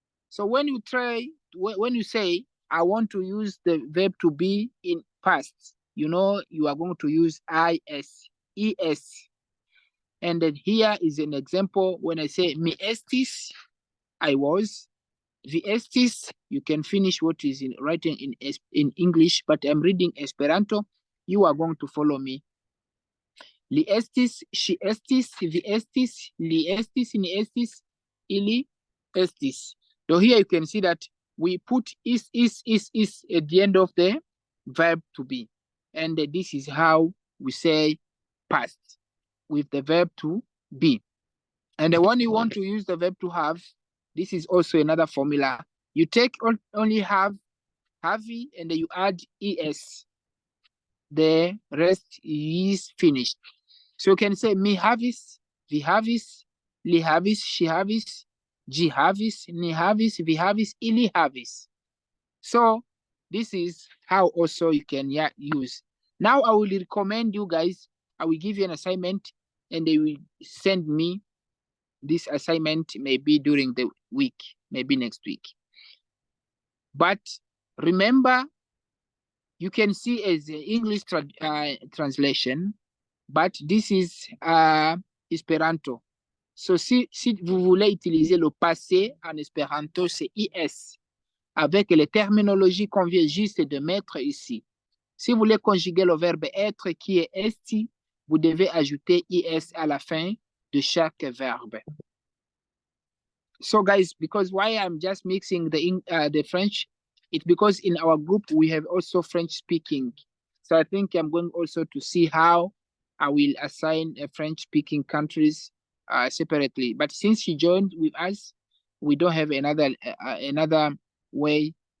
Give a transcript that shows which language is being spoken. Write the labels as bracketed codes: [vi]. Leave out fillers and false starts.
[en] So when you say, I want to use the verb to be in past, you are going to use is, es. And then here is an example when I say [eo] mi estis, [en] I was. [eo] Vi estis, [en] you can finish what is in writing in English, but I'm reading Esperanto. You are going to follow me. [eo] Li estis, ŝi estis, vi estis, li estis, ni estis, ili estis. [en] So here you can see that we put is at the end of the verb to be. And this is how we say past with the verb to be. And when you want to use the verb to have, this is also another formula. You take only have, and then you add es. The rest is finished. So you can say [eo] mi havis, vi havis, li havis, she havis, gi havis, ni havis, vi havis, ili havis. [en] So this is how also you can use. Now I will recommend you guys, I will give you an assignment and they will send me this assignment maybe during the week, maybe next week. But remember, you can see as an English translation, but this is Esperanto. [fr] So si vous voulez utiliser le passé en Esperanto, c'est IS. Avec les terminologies qu'on vient juste de mettre ici. Si vous voulez conjuguer le verbe être qui est esti, vous devez ajouter IS à la fin de chaque verbe. [en] So guys, because why I'm just mixing the French, it's because in our group we have also French speaking. So I think I'm going also to see how I will assign French speaking countries separately. But since she joined with us, we don't have another way.